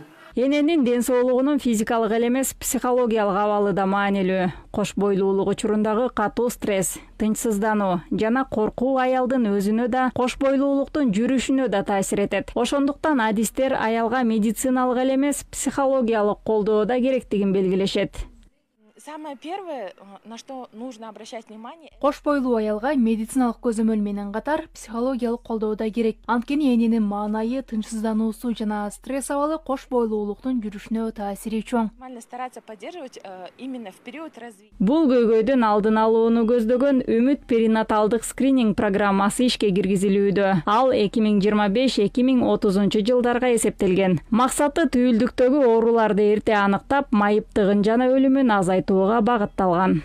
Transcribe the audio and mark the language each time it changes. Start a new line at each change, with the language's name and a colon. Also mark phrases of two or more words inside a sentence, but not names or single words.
Kyrgyz: Эненин ден соолугунун физикалык эле эмес, психологиялык абалы да маанилүү. Кош бойлуулук учурундагы катуу стресс, тынчсыздануу жана коркуу аялдын өзүнө да, кош бойлуулуктун жүрүшүнө да таасир этет. Ошондуктан адистер аялга медициналык эле эмес, психологиялык колдоо да керектигин белгилешет.
Russian: Самое первое, на что нужно обращать внимание.
Kyrgyz: Кош бойлуу аялга медициналык көзөмөл менен катар психологиялык колдоо да керек. Анткени эненин маанайы, тынчсыздануусу жана стресс абалы кош бойлуулуктун жүрүшүнө таасири чоң.
Russian: Нормально стараться поддерживать именно в период развития.
Kyrgyz: Бул көйгөйдүн алдын алууну көздөгөн Үмүт перинаталдык скрининг программасы ишке киргизилүүдө. Ал 2025-2030 жылдарга эсептелген. Максаты түйүлдүктөгү ооруларды эрте аныктап, майыптыгын жана өлүмүн азайтуу багытталган.